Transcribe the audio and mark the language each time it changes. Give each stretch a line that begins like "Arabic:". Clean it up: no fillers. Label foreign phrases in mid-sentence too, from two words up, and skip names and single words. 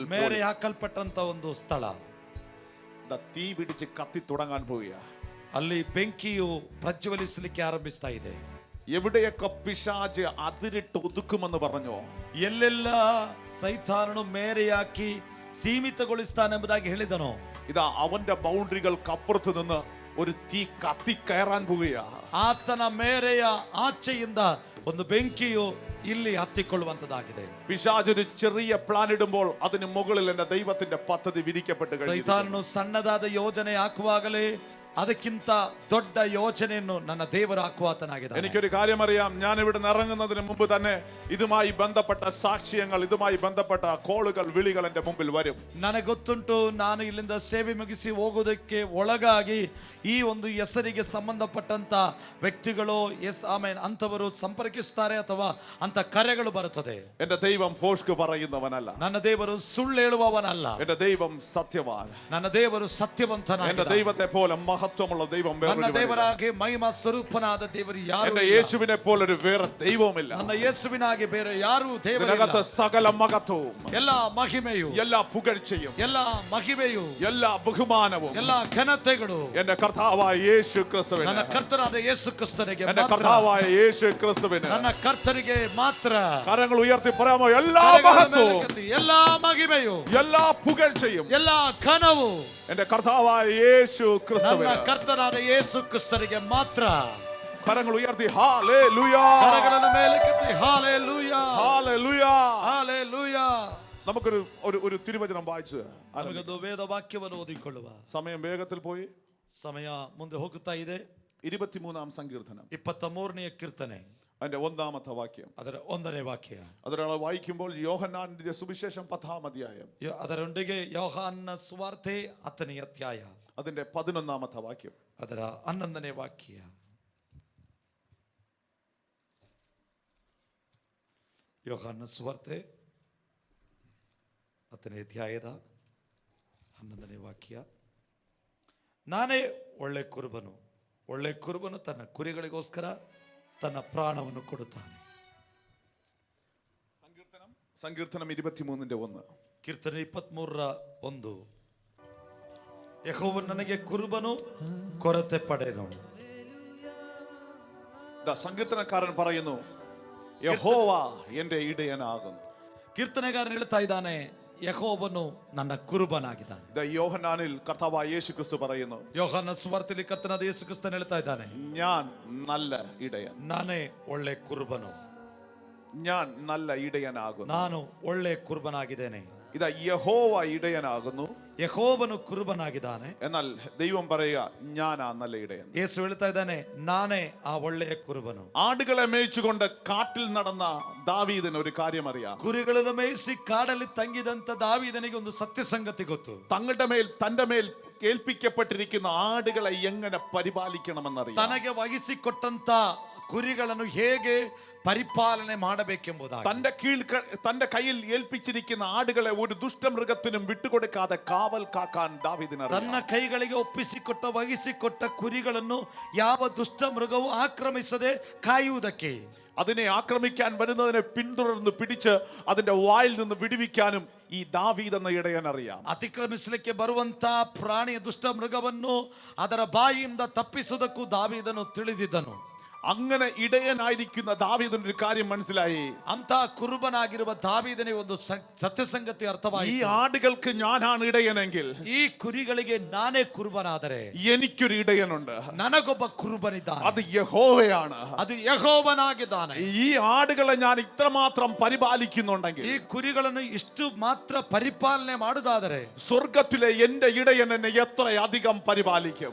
Kannada: മേരെ ಹಾಕಲ್ಪಟ್ಟಂತ ಒಂದು ಸ್ಥಳ.
Malayalam: തീ പിടിച്ച് കത്തി തുടങ്ങാൻ പോവുക.
Kannada: ಅಲ್ಲಿ ಬೆಂಕಿಯು ಪ್ರಜ್ವಲಿಸಲಿಕ್ಕೆ ಆರಂಭಿಸ್ತಾ ಇದೆ.
Malayalam: എവിടെയൊക്കെ പിശാച് അതിരിട്ട് ഒതുക്കുമെന്ന് പറഞ്ഞോ,
Kannada: ಎಲ್ಲೆಲ್ಲ ಸೈತಾನನು ಮೇರೆಯಾಕಿ ಸೀಮಿತಗೊಳಿಸ್ತಾನೆಂಬುದಾಗಿ ಹೇಳಿದನೋ,
Malayalam: ഇതാ അവന്റെ ബൗണ്ടറികൾക്കപ്പുറത്ത് നിന്ന് ഒരു തീ കത്തി കയറാൻ പോവുക.
Kannada: ಆತನ ಮೇರೆಯ ಆಚೆಯಿಂದ ಒಂದು ಬೆಂಕಿಯು ಇಲ್ಲಿ ಹತ್ತಿಕೊಳ್ಳುವಂತದ್ದಾಗಿದೆ.
Malayalam: പിശാച് ഒരു ചെറിയ പ്ലാൻ ഇടുമ്പോൾ അതിന് മുകളിൽ എന്റെ ദൈവത്തിന്റെ പദ്ധതി വിരിക്കപ്പെട്ട് കഴിഞ്ഞു.
Kannada: ಸೈತಾನನು ಸಣ್ಣದಾದ ಯೋಜನೆ ಹಾಕುವಾಗಲೇ ಅದಕ್ಕಿಂತ ದೊಡ್ಡ ಯೋಜನೆಯನ್ನು ನನ್ನ ದೇವರು ಹಾಕುವಾತನಾಗಿದ್ದಾನೆ.
Malayalam: എനിക്കൊരു കാര്യം അറിയാം, ഞാൻ ഇവിടെ ഇറങ്ങുന്നതിന് മുമ്പ് തന്നെ ഇതുമായി ബന്ധപ്പെട്ട സാക്ഷ്യങ്ങൾ, ഇതുമായി ബന്ധപ്പെട്ട കോളുകൾ, വിളികൾ എന്റെ മുമ്പിൽ വരും.
Kannada: ನನಗೆ ಗೊತ್ತುಂಟು, ನಾನು ಇಲ್ಲಿಂದ ಸೇವೆ ಮುಗಿಸಿ ಹೋಗೋದಕ್ಕೆ ಒಳಗಾಗಿ ಈ ಒಂದು ಹೆಸರಿಗೆ ಸಂಬಂಧಪಟ್ಟಂತ ವ್ಯಕ್ತಿಗಳು ಆಮೇಲೆ ಅಂತವರು ಸಂಪರ್ಕಿಸ್ತಾರೆ ಅಥವಾ ಅಂತ ಕರೆಗಳು ಬರುತ್ತದೆ.
Malayalam: എന്റെ ദൈവം ഫോഷ്ക്ക് പറയുന്നവനല്ല.
Kannada: ನನ್ನ ದೇವರು ಸುಳ್ಳು ಹೇಳುವವನಲ್ಲ.
Malayalam: എന്റെ ദൈവം സത്യവാൻ.
Kannada: ನನ್ನ ದೇವರು ಸತ್ಯವಂತನಾಗಿದ್ದಾನೆ.
Malayalam: എന്റെ ദൈവത്തെ പോലെ മഹത്വമുള്ള ദൈവം
Kannada: ನನ್ನ ದೇವರಾಗಿ ಮಹಿಮಾ ಸ್ವರೂಪನಾದ ದೇವರು ಯಾರು?
Malayalam: എന്റെ യേശുവിനെ പോലെ ഒരു വേറെ ദൈവവുമില്ല.
Kannada: ನನ್ನ ಯೇಸುವಿನಾಗಿ ಬೇರೆ ಯಾರು ದೇವರಿಲ್ಲ.
Malayalam: ഇതിനകത്ത് സകല മഹത്വവും,
Kannada: ಎಲ್ಲಾ ಮಹಿಮೆಯು,
Malayalam: എല്ലാ പുകഴ്ചയും,
Kannada: ಎಲ್ಲಾ ಮಹಿಮೆಯು,
Malayalam: എല്ലാ ബഹുമാനവും
Kannada: ಎಲ್ಲಾ ಘನತೆಗಳು
Malayalam: എന്റെ കർത്താവായ യേശു ക്രിസ്തുവിന്,
Kannada: ನನ್ನ ಕರ್ತನಾದ ಯೇಸು ಕ್ರಿಸ್ತನಿಗೆ
Malayalam: എന്റെ
Kannada: ಮಾತ್ರ.
Malayalam: കർത്താവായ യേശു ക്രിസ്തുവിന്
Kannada: ನನ್ನ ಕರ್ತನಿಗೆ ಮಾತ್ರ.
Malayalam: കരങ്ങൾ ഉയർത്തി പറയാമോ? എല്ലാ മഹത്വവും,
Kannada: ಎಲ್ಲಾ ಮಹಿಮೆಯು,
Malayalam: എല്ലാ പുകഴ്ചയും,
Kannada: ಎಲ್ಲಾ ಘನವು
Malayalam: എന്റെ കർത്താവായ യേശു ക്രിസ്തുവിന്,
Kannada: ನನ್ನ ಕರ್ತನಾದ ಯೇಸು ಕ್ರಿಸ್ತನಿಗೆ ಮಾತ್ರ.
Malayalam: കരങ്ങൾ ഉയർത്തി ഹല്ലേലൂയ,
Kannada: ಕರಗಳನ್ನು ಮೇಲಕ್ಕೆತ್ತಿ ಹല്ಲೇಲೂಯಾ,
Malayalam: ഹല്ലേലൂയ,
Kannada: ಹല്ಲೇಲೂಯಾ.
Malayalam: നമുക്കൊരു ഒരു തിരുവചനം വായിച്ച്
Kannada: ನಮಗೊಂದು ವೇದ ವಾಕ್ಯವನ್ನು ಓದಿಕೊಳ್ಳುವ
Malayalam: സമയം വേഗത്തിൽ പോയി.
Kannada: ಸಮಯ ಮುಂದೆ ಹೋಗುತ್ತಾ ಇದೆ.
Malayalam: 23-ാം സങ്കീർത്തനം
Kannada: 23ನೇ ಕೀರ್ತನೆ
Malayalam: അതിന്റെ 1-ാമത്തെ വാക്യം.
Kannada: ಅದರ 1ನೇ ವಾಕ್ಯ.
Malayalam: അതൊരാൾ വായിക്കുമ്പോൾ യോഹന്നാന്റെ സുവിശേഷം 10-ാം അധ്യായം,
Kannada: ಅದರೊಂದಿಗೆ ಯೋಹಾನನ ಸುವಾರ್ತೆ 10ನೇ ಅಧ್ಯಾಯ,
Malayalam: അതിന്റെ 11-ാമത്തെ വാക്യം,
Kannada: ಅದರ 11ನೇ ವಾಕ್ಯ. ಯೋಹಾನನ ಸುವಾರ್ತೆ 10ನೇ ಅಧ್ಯಾಯದ 11ನೇ ವಾಕ್ಯ. ನಾನೇ ಒಳ್ಳೆ ಕುರುಬನು, ಒಳ್ಳೆ ಕುರುಬನು ತನ್ನ ಕುರಿಗಳಿಗೋಸ್ಕರ ತನ್ನ ಪ್ರಾಣವನ್ನು ಕೊಡುತ್ತಾನೆ.
Malayalam: സങ്കീർത്തനം 23-ന്റെ 1.
Kannada: ಕೀರ್ತನೆ 23:1. ಯೆಹೋವನು ನನಗೆ ಕುರುಬನು, ಕೊರತೆ ಪಡೆನು.
Malayalam: സങ്കീർത്തനക്കാരൻ പറയുന്നു യഹോവ എന്റെ ഇടയനാകുന്നു.
Kannada: ಕೀರ್ತನೆಗಾರನು ಹೇಳ್ತಾ ಇದ್ದಾನೆ, ಯೆಹೋವನು ನನ್ನ ಕುರುಬನಾಗಿದ್ದಾನೆ.
Malayalam: യോഹന്നാനിൽ കർത്താവായ യേശു ക്രിസ്തു പറയുന്നു,
Kannada: ಯೋಹಾನನ ಸುವಾರ್ತೆಯಲ್ಲಿ ಕರ್ತನಾದ ಯೇಸು ಕ್ರಿಸ್ತನು ಹೇಳ್ತಾ ಇದ್ದಾನೆ,
Malayalam: ഞാൻ നല്ല ഇടയൻ,
Kannada: ನಾನೇ ಒಳ್ಳೆ ಕುರುಬನು,
Malayalam: ഞാൻ നല്ല ഇടയനാകുന്നു.
Kannada: ನಾನು ಒಳ್ಳೆ ಕುರುಬನಾಗಿದ್ದೇನೆ.
Malayalam: ഇതാ യഹോവ ഇടയനാകുന്നു,
Kannada: ಯೆಹೋವನು ಕುರುಬನಾಗಿದ್ದಾನೆ.
Malayalam: എന്നാൽ ദൈവം പറയുക ഞാനാ നല്ല ഇടയൻ.
Kannada: ಯೇಸು ಹೇಳ್ತಾ ಇದ್ದಾನೆ, ನಾನೇ ಆ ಒಳ್ಳೆಯ ಕುರುಬನು.
Malayalam: ആടുകളെ മേയിച്ചുകൊണ്ട് കാട്ടിൽ നടന്ന ദാവീദിന് ഒരു കാര്യം അറിയാം.
Kannada: ಕುರಿಗಳನ್ನು ಮೇಯಿಸಿ ಕಾಡಲ್ಲಿ ತಂಗಿದಂತ ದಾವೀದನಿಗೆ ಒಂದು ಸತ್ಯ ಸಂಗತಿ ಗೊತ್ತು.
Malayalam: തന്റെ മേൽ ഏൽപ്പിക്കപ്പെട്ടിരിക്കുന്ന ആടുകളെ എങ്ങനെ പരിപാലിക്കണമെന്നറിയാം.
Kannada: ತನಗೆ ವಹಿಸಿಕೊಟ್ಟಂತ ಕುರಿಗಳನ್ನು ಹೇಗೆ പരിപാലನೆ ಮಾಡಬೇಕೆಂಬುದಾಗಿ
Malayalam: തന്റെ കയ്യിൽ ഏൽപ്പിച്ചിരിക്കുന്ന ആടുകളെ ഒരു ദുഷ്ടമൃഗത്തിനും വിട്ടുകൊടുക്കാതെ കാവൽ കാക്കാൻ ദാവീദിന്
Kannada: ತನ್ನ ಕೈಗಳಿಗೆ ಒಪ್ಪಿಸಿಕೊಟ್ಟ ವಹಿಸಿಕೊಟ್ಟ ಕುರಿಗಳನ್ನು ಯಾವ ದುಷ್ಟ ಮೃಗವು ಆಕ್ರಮಿಸದೆ ಕಾಯುವುದಕ್ಕೆ,
Malayalam: അതിനെ ആക്രമിക്കാൻ വരുന്നതിനെ പിന്തുടർന്ന് പിടിച്ച് അതിന്റെ വായിൽ നിന്ന് വിടുവിക്കാനും ഈ ദാവീദ് എന്ന ഇടയൻ അറിയാം.
Kannada: ಅತಿಕ್ರಮಿಸಲಿಕ್ಕೆ ಬರುವಂತ ಪ್ರಾಣಿಯ ದುಷ್ಟ ಮೃಗವನ್ನು ಅದರ ಬಾಯಿಯಿಂದ ತಪ್ಪಿಸುವುದಕ್ಕೂ ದಾವೀದನು ತಿಳಿದಿದ್ದನು.
Malayalam: അങ്ങനെ ഇടയനായിരിക്കുന്ന ദാവീദിന് ഒരു കാര്യം മനസ്സിലായി.
Kannada: ಅಂತ ಕುರುಬನಾಗಿರುವ ದಾವೀದನಿಗೆ ಒಂದು ಸತ್ಯಸಂಗತಿ
Malayalam: ഈ
Kannada: ಅರ್ಥವಾಯಿತು.
Malayalam: ആടുകൾക്ക് ഞാനാണ് ഇടയനെങ്കിൽ,
Kannada: ಈ ಕುರಿಗಳಿಗೆ ನಾನೇ ಕುರುಬನಾದರೆ
Malayalam: എനിക്കൊരു ഇടയനുണ്ട്.
Kannada: ನನಗೊಬ್ಬ ಕುರುಬನಿದ್ದಾನೆ,
Malayalam: അത് യഹോവയാണ്.
Kannada: ಅದು ಯೆಹೋವನಾಗಿದ್ದಾನೆ.
Malayalam: ഈ ആടുകളെ ഞാൻ ഇത്രമാത്രം പരിപാലിക്കുന്നുണ്ടെങ്കിൽ,
Kannada: ಈ ಕುರಿಗಳನ್ನು ಇಷ್ಟು ಮಾತ್ರ ಪರಿಪಾಲನೆ ಮಾಡುವುದಾದರೆ
Malayalam: സ്വർഗത്തിലെ എന്റെ ഇടയൻ എന്നെ എത്രയധികം പരിപാലിക്കും.